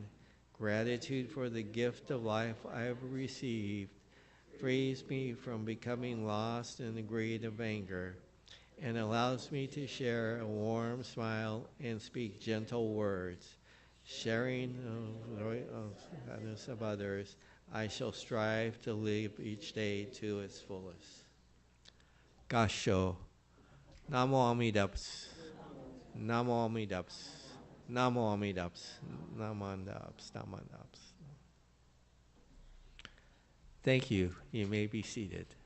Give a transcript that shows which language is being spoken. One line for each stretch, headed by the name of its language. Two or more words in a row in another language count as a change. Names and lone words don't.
English: Gratitude for the gift of life I have received frees me from becoming lost in the greed of anger and allows me to share a warm smile and speak gentle words. Sharing the kindness of others, I shall strive to live each day to its fullest.
Japanese: 勧請。南無阿弥陀仏. 南無阿弥陀仏。南無阿弥陀仏. 南無阿弥陀仏。南無阿弥陀仏.
English: Thank you. You may be seated.